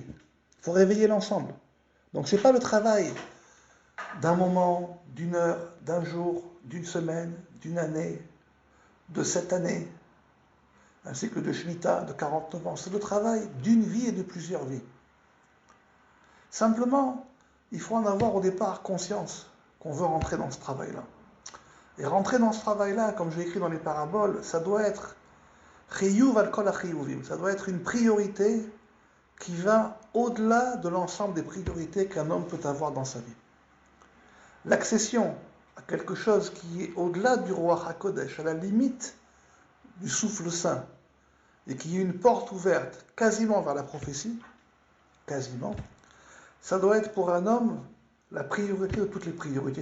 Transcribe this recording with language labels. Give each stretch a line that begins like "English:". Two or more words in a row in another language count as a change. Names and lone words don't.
French: Il faut réveiller l'ensemble. Donc ce n'est pas le travail d'un moment, d'une heure, d'un jour, d'une semaine, d'une année, de 7 années, un cycle de Shemitah de 49 ans. C'est le travail d'une vie et de plusieurs vies. Simplement, il faut en avoir au départ conscience qu'on veut rentrer dans ce travail-là. Et rentrer dans ce travail-là, comme j'ai écrit dans les paraboles, ça doit être
Hebrew: חיוב על כל החיובים.
French: Ça doit être une priorité qui va au-delà de l'ensemble des priorités qu'un homme peut avoir dans sa vie. L'accession à quelque chose qui est au-delà du
Hebrew: רוח הקודש,
French: à la limite du souffle saint, et qui est une porte ouverte quasiment vers la prophétie, quasiment, ça doit être pour un homme la priorité de toutes les priorités.